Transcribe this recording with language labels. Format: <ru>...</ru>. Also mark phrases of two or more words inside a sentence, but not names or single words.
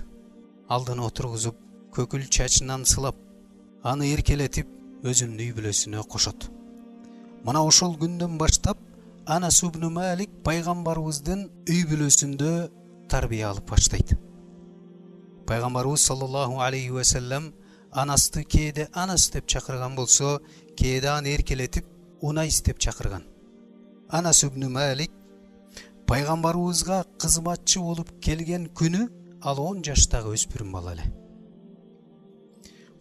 <ky>Алдына отургузуп, көкүл чачынан сылап, аны эркелетип, өзүнүн үй бүлөсүнө кошот. Мына ошол күндөн баштап Анас ибн Малик пайгамбарыбыздын үй бүлөсүндө тарбия алып баштайт. Пайгамбарыбыз</ky> <ar>صلى الله عليه وسلم</ar> <ky>Анасты кээде Анас деп чакырган болсо, кээде аны эркелетип Унайс деп чакырган. Анас ибн Малик пайгамбарыбызга кызматчы болуп келген күнү ал 10 жаштагы өспүрүм бала эле.</ky>